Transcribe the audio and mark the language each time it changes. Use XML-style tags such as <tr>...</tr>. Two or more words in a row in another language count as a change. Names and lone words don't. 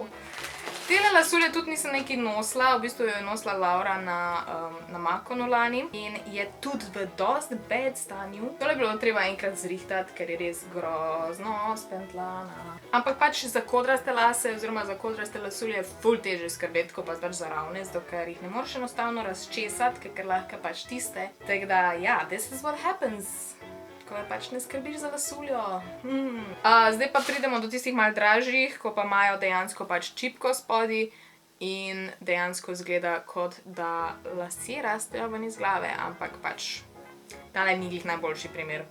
<sl>Tele lasulje tudi nisem nekaj nosila, v bistvu jo je nosila Laura na Makonu lani in je tudi v dost bad stanju. Tole je bilo treba enkrat zrihtati, ker je res grozno spentlana. Ampak pač za kodraste lase oziroma za kodraste lasulje je ful težje skrbeti, ko pa pač za ravne, zato ker jih ne moreš enostavno razčesati, ker lahko pač tiste. Tako da, ja,</sl> <en>this is what happens,</en> <sl>ko pač ne skrbiš za lasuljo. Zdaj pa pridemo do tistih malo dražjih, ko pa imajo dejansko pač čipko spodaj in dejansko izgleda, kot da lasje rastejo ven iz glave, ampak pač tale ni glih najboljši primer.</sl>